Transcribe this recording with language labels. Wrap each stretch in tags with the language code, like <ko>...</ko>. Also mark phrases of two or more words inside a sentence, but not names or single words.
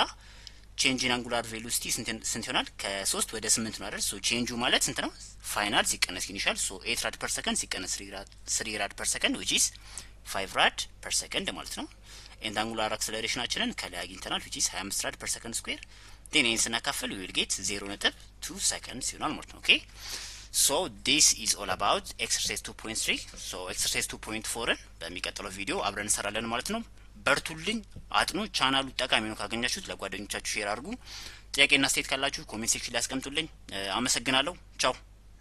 <en>change in angular velocity ስንት ይሆናል?</en> <am>ከ3 ወደ 8 ነው አይደል?</am> <en>so change</en> <am>ማለት ስንት ነው? ፋይናል ሲቀነስ</am> <en>initial so</en> <am>8</am> <en>rad per second</en> <am>ሲቀነስ 3</am> <en>rad per second which is 5 rad per second</en> <am>ማለት ነው።</am> <en>and angular</en> <am>አክሰለሬሽናችንን ከላይ አግኝተናል</am> <en>which is 25 rad per second square then</en> <am>ይህን ስናካፍል</am> <en>we will get 0.2 seconds</en> <am>ይሆናል ማለት ነው።</am> <en>okay so this is all about exercise 2.3 so exercise</en> <am>2.4ን በሚቀጥለው ቪዲዮ አብረን እንሰራለን ማለት ነው። በርቱልኝ፣ አጥኑ። ቻናሉ ጠቃሚ ነው ካገኛችሁት ለጓደኞቻችሁ ሼር አድርጉ። ጥያቄና አስተያየት ካላችሁ</am> <en>comment section</en> <am>ላይ አስቀምጡልኝ። አመሰግናለሁ። ቻው</am>